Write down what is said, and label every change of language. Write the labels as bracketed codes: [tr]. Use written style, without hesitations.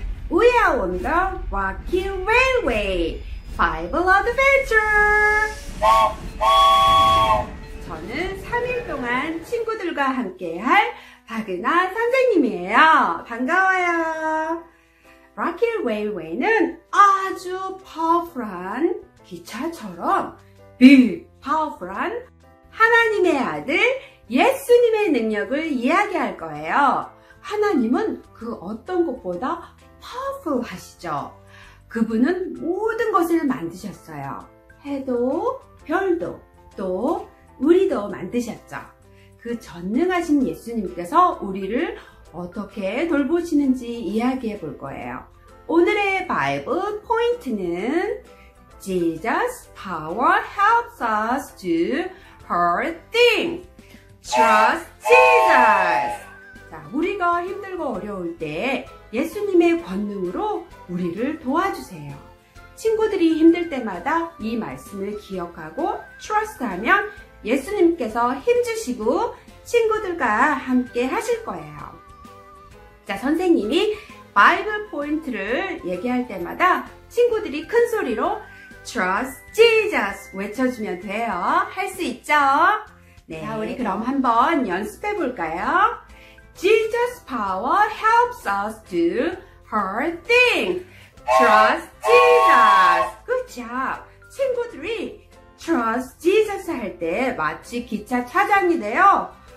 [en] We are on the Rocky Railway Bible Adventure! [ko] 저는 3일 동안 친구들과 함께할 박은하 선생님이에요. 반가워요. Rocky Railway는 아주 파워풀한 기차처럼 big, 파워풀한 하나님의 아들 예수님의 능력을 이야기할 거예요. 하나님은 그 어떤 것보다 파워풀 하시죠. 그분은 모든 것을 만드셨어요. 해도 별도 또 우리도 만드셨죠. 그 전능하신 예수님께서 우리를 어떻게 돌보시는지 이야기해 볼 거예요. 오늘의 바이블 포인트는 [en] Jesus' power helps us do hard things. Trust Jesus. [ko] 자, 우리가 힘들고 어려울 때 예수님의 권능으로 우리를 도와주세요. 친구들이 힘들 때마다 이 말씀을 기억하고 trust하면 예수님께서 힘주시고 친구들과 함께 하실 거예요. 자, 선생님이 바이블 포인트를 얘기할 때마다 친구들이 큰 소리로 [en] Trust Jesus [ko] 외쳐주면 돼요. 할 수 있죠? 네, 자, 우리 그럼 한번 연습해 볼까요? [en] Jesus' power helps us do hard things. Trust Jesus. Good job. [ko] 친구들이 [en] Trust Jesus [ko] 할 때 마치 기차 차장이 돼요.